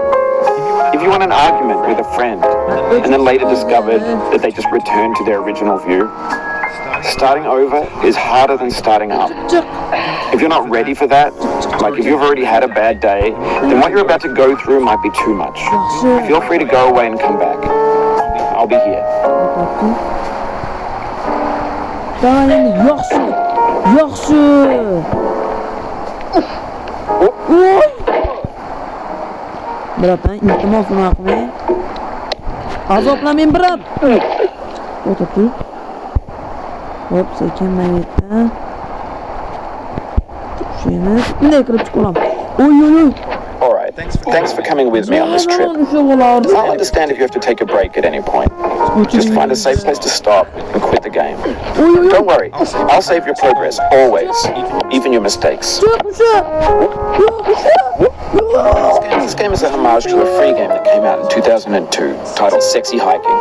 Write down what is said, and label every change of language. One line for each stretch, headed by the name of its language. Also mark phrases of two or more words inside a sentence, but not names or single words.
English: If you won an argument with a friend and then later discovered that they just returned to their original view. Starting over is harder than starting up. If you're not ready for that, like if you've already had a bad day, then what you're about to go through might be too much. Feel free to go away and come back. I'll be here.
Uzbek: Yaxshi. Bratan, iltimos nima qilmang. Azoblamang brat. O'tirib. Hop, sekin maytdan. Shuni bunday kirib chiqalam. Oy.
English: All right. Thanks for coming with me on this trip. I'll understand if you have to take a break at any point. Just find a safe place to stop and quit the game. Don't worry. I'll save your progress always, even your mistakes. This game is a homage to a free game that came out in 2002 titled Sexy Hiking.